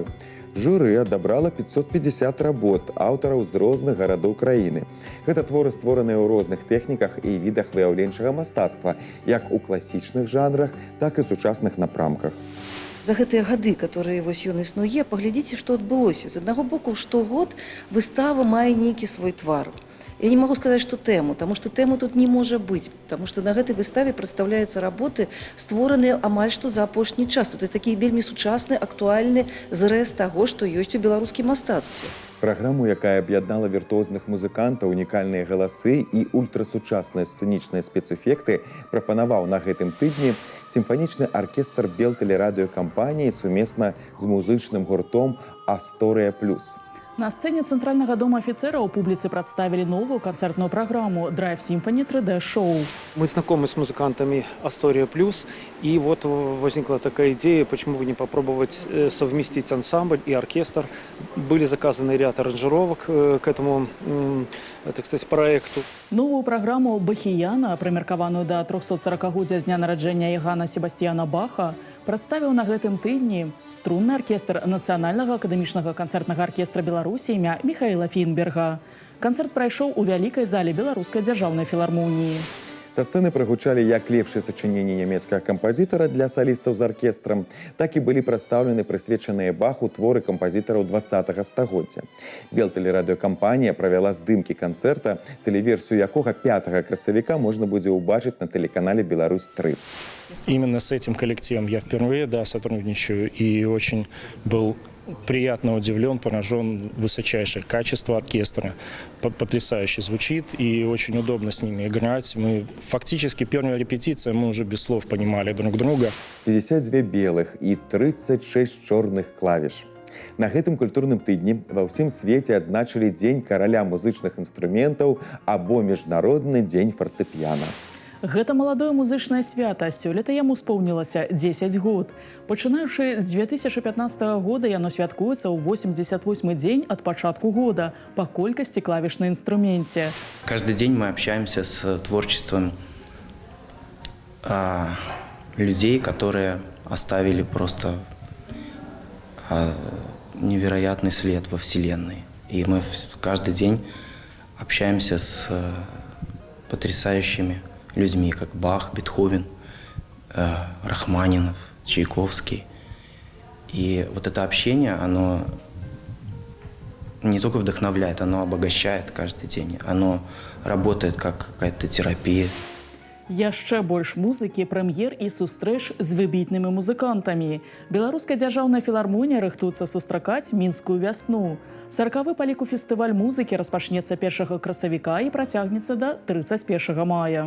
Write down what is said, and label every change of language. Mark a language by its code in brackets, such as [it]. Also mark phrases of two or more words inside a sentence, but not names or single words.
[be] Журы адабрала 550 работ аўтараў з розных гарадоў краіны. Гэта творы, створаныя ў розных тэхніках і відах выяўленчага мастацтва, як у класічных жанрах, так і сучасных напрамках. За гэтыя гады, которые вось ён існуе, паглядзіце, што адбылося. З аднаго боку, штогод выстава мае нейкі свой твар. [ru] Я не могу сказать, что тему, потому что тему тут не может быть, потому что на этой выставе представляются работы, створенные [be] амаль что за апошні час. [ru] Тут такие вельмі сучасны, актуальны зрэз того, что есть у беларускім мастацтве. [be] Праграму, якая аб'яднала віртуозных музыкантаў, унікальныя галасы і ультрасучасныя сцэнічныя спецэфекты, прапанаваў на гэтым тыдні сімфанічны аркестр Белтэлерадыёкампаніі сумесна з музычным гуртом «Асторыя плюс». На сцэне Цэнтральнага дома афіцэраў публіцы прадставілі новую канцэртную праграму «Драйв Симфони 3D-шоу». [ru] Мы знакомы с музыкантами «Астория Плюс», и вот возникла такая идея, почему бы не попробовать совместить ансамбль и оркестр. Были заказаны ряд аранжировок к этому, так сказать, проекту. [be] Новую праграму «Бахіяна», прымеркаваную да 340-годдзя з дня нараджэння Ягана Себастьяна Баха, прадставіў на гэтым тыдні струнны аркестр Нацыянальнага акадэмічнага канцэртнага аркестра Беларусі імя Михаіла Фінберга. Канцэрт прайшоў у вялікай зале Беларускай дзяржаўнай філармоніі. Са сцэны прагучалі як лепшыя сачыненні нямецкага кампазітара для салістаў з аркестрам, так і былі прадстаўлены прысвечаныя Баху творы кампазітараў 20-го стагоддзя. Белтэлерадыёкампанія правяла здымкі канцэрта, тэлеверсію якога 5 красавіка можна будзе ўбачыць на тэлеканале «Беларусь-3». [ru] Именно с этим коллективом я впервые сотрудничаю и очень был приятно удивлен, поражен высочайшее качество оркестра. Потрясающе звучит и очень удобно с ними играть. Мы фактически первая репетиция, мы уже без слов понимали друг друга. [be] 52 белых и 36 чорных клавіш. На гэтым культурным тыдні ва ўсім свеце адзначылі Дзень караля музычных інструментаў або Міжнародны дзень фартэпіяна. Гэта маладое музычнае свята. Сёлета яму споўнілася 10 год. Пачынаючы з 2015 года яно святкуецца ў 88-й дзень ад пачатку года па колькасці клавіш на інструменце. [ru] Каждый день мы общаемся с творчеством людей, которые оставили просто невероятный след во Вселенной. И мы каждый день общаемся с потрясающими людьми, как Бах, Бетховен, Рахманинов, Чайковский. И вот это общение, оно не только вдохновляет, оно обогащает каждый день. Оно работает как какая-то терапия. [be] Яшчэ больш музыкі, прэм'ер і сустрэч з выбітнымі музыкантамі. Беларуская дзяржаўная філармонія рыхтуецца сустракаць мінскую вясну. 40-ы па ліку фестываль музыкі распачнецца 1 красавіка і працягнецца да 31 мая.